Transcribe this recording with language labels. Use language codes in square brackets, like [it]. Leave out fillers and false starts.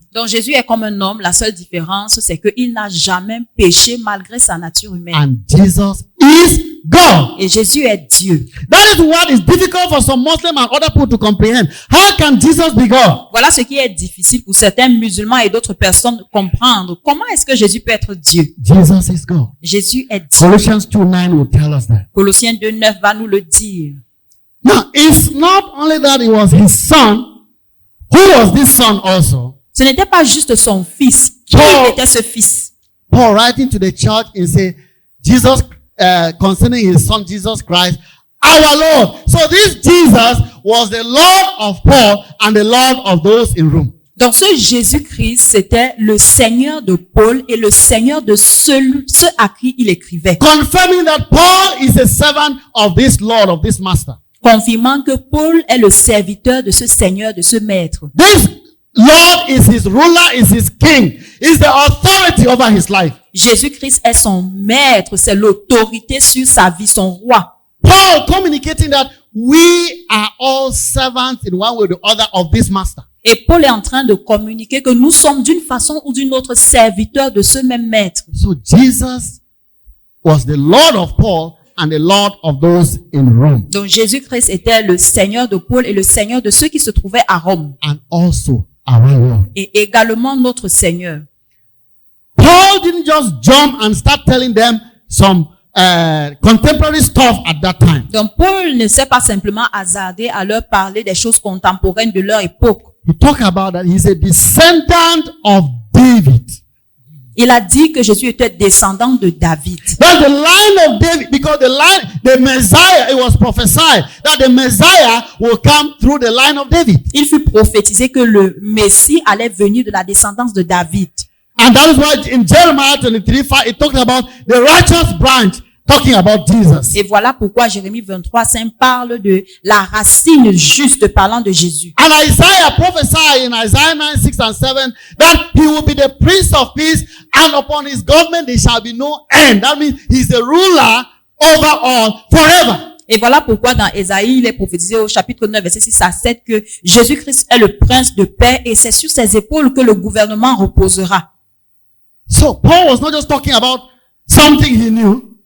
[fr] Donc Jésus est comme un homme. La seule différence, c'est qu'il n'a jamais péché malgré sa nature humaine. [en] And Jesus is God. [fr] Et Jésus est Dieu. [en] That is what is difficult for some Muslims and other people to comprehend. How can Jesus be God? [fr] Voilà ce qui est difficile pour certains musulmans et d'autres personnes de comprendre. Comment est-ce que Jésus peut être Dieu? [en] Jesus is God. [fr] Jésus est Dieu. [en] Colossians 2:9 will tell us that. [fr] Colossiens 2:9 va nous le dire. [en] Now, it's not only that he was his son. Who was this son also? [fr] Ce n'était pas juste son fils. Qui [en] Paul- [fr] était ce fils? [en] Paul writing to the church and say, Jesus, concerning his son Jesus Christ, our Lord. So this Jesus was the Lord of Paul and the Lord of those in Rome. [fr] Donc ce Jésus-Christ, c'était le Seigneur de Paul et le Seigneur de ceux à qui il écrivait. [en] Confirming that Paul is a servant of this Lord, of this master. [fr] Confirmant que Paul est le serviteur de ce Seigneur, de ce Maître. [en] This Lord is his ruler, is his king, is the authority over his life. [fr] Jésus-Christ est son Maître, c'est l'autorité sur sa vie, son roi. [en] Paul communicating that we are all servants in one way or the other of this master. [fr] Et Paul est en train de communiquer que nous sommes d'une façon ou d'une autre serviteurs de ce même Maître. [en] So Jesus was the Lord of Paul and the Lord of those in Rome. [fr] Donc Jésus-Christ était le Seigneur de Paul et le Seigneur de ceux qui se trouvaient à Rome. [en] And also our Lord. [fr] Et également notre Seigneur. [en] Paul didn't just jump and start telling them some contemporary stuff at that time. [fr] Donc Paul ne s'est pas simplement hasardé à leur parler des choses contemporaines de leur époque. [en] He talked about that he's a descendant of David. [fr] Il a dit que Jésus était descendant de David. [en] That's the line of David, because the Messiah, it was prophesied that the Messiah will come through the line of David. [fr] Il fut prophétisé que le Messie allait venir de la descendance de David. [en] And that is why in Jeremiah 23:5, it talked about the righteous branch, talking about Jesus. [fr] Et voilà pourquoi Jérémie 23:5 parle de la racine juste parlant de Jésus. [en] And Isaiah prophesied in Isaiah 9:6 and 7 that he will be the Prince of Peace, and upon his government there shall be no end. That means he's the ruler over all forever. [fr] Et voilà pourquoi dans Ésaïe, il est prophétisé au chapitre 9, verset 6 à 7 que Jésus-Christ est le prince de paix et c'est sur ses épaules que le gouvernement reposera. [en] So Paul was not just talking about something he knew.